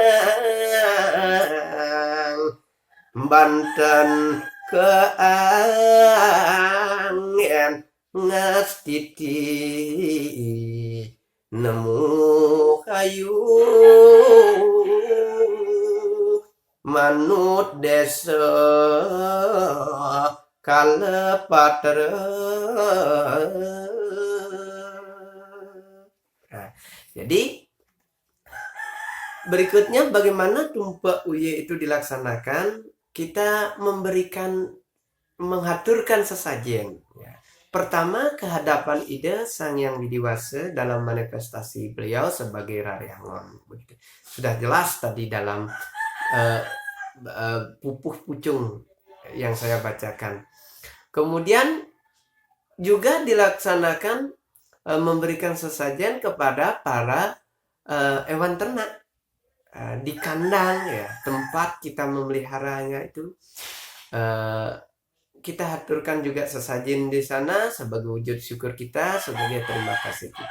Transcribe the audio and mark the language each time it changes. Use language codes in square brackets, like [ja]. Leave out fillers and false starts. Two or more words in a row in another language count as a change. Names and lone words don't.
[ban] Banten keangen ngestiti nemu kayu manut desa kalepater. [id] Nah, jadi berikutnya bagaimana tumpak uye itu dilaksanakan? Kita menghaturkan sesajen. Ya. Pertama, kehadapan ide Sang Yang Widiwasa dalam manifestasi beliau sebagai Raryangon. Sudah jelas tadi dalam pupuh pucung yang saya bacakan. Kemudian juga dilaksanakan memberikan sesajen kepada para hewan ternak di kandang, ya, tempat kita memeliharanya itu. Kita haturkan juga sesajen di sana sebagai wujud syukur kita, sebagai terima kasih kita.